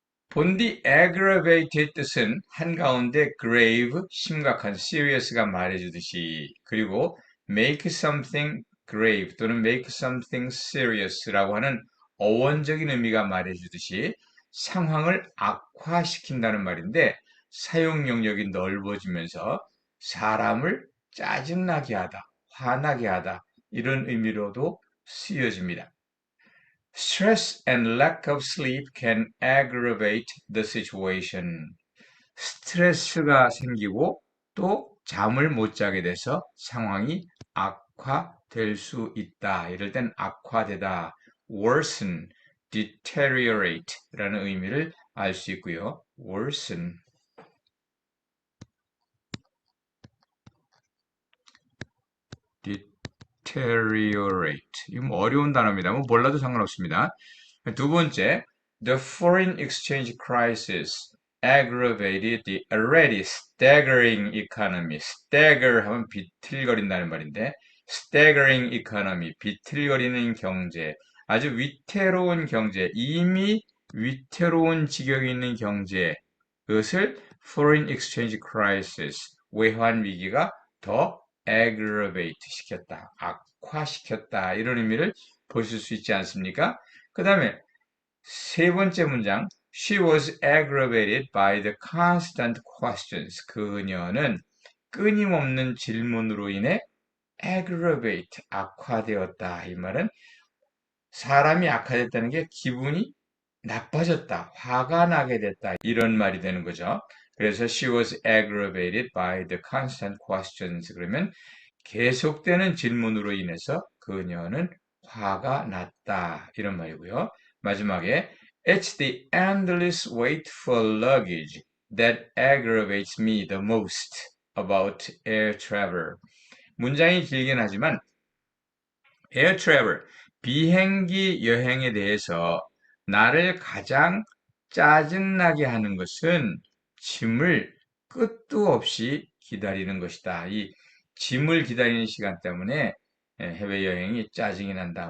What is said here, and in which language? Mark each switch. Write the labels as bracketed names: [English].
[Korean] 본디 aggravate의 뜻은 한가운데 grave, 심각한, serious가 말해주듯이 그리고 make something grave 또는 make something serious 라고 하는 어원적인 의미가 말해주듯이 상황을 악화시킨다는 말인데 사용 영역이 넓어지면서 사람을 짜증나게 하다, 화나게 하다 이런 의미로도 쓰여집니다. [English] Stress and lack of sleep can aggravate the situation. [Korean] 스트레스가 생기고 또 잠을 못 자게 돼서 상황이 악화될 수 있다. 이럴 땐 악화되다, worsen, deteriorate라는 의미를 알 수 있고요. [English] worsen, deteriorate. [Korean] 이거 뭐 어려운 단어입니다. 뭐 몰라도 상관없습니다. [English] 두 번째, the foreign exchange crisis aggravated the already staggering economy. [Korean] stagger 하면 비틀거린다는 말인데, staggering economy, 비틀거리는 경제, 아주 위태로운 경제, 이미 위태로운 지경에 있는 경제, 그것을 foreign exchange crisis, 외환 위기가 더 aggravate 시켰다, 악화시켰다, 이런 의미를 보실 수 있지 않습니까? 그 다음에 세 번째 문장. [English] She was aggravated by the constant questions. [Korean] 그녀는 끊임없는 질문으로 인해 aggravate, 악화되었다. 이 말은 사람이 악화됐다는 게 기분이 나빠졌다, 화가 나게 됐다, 이런 말이 되는 거죠. [English] 그래서 she was aggravated by the constant questions. [Korean] 그러면 계속되는 질문으로 인해서 그녀는 화가 났다, 이런 말이고요. [English] 마지막에 It's the endless wait for luggage that aggravates me the most about air travel. [Korean] 문장이 길긴 하지만 air travel, 비행기 여행에 대해서 나를 가장 짜증나게 하는 것은 짐을 끝도 없이 기다리는 것이다. 이 짐을 기다리는 시간 때문에 해외여행이 짜증이 난다.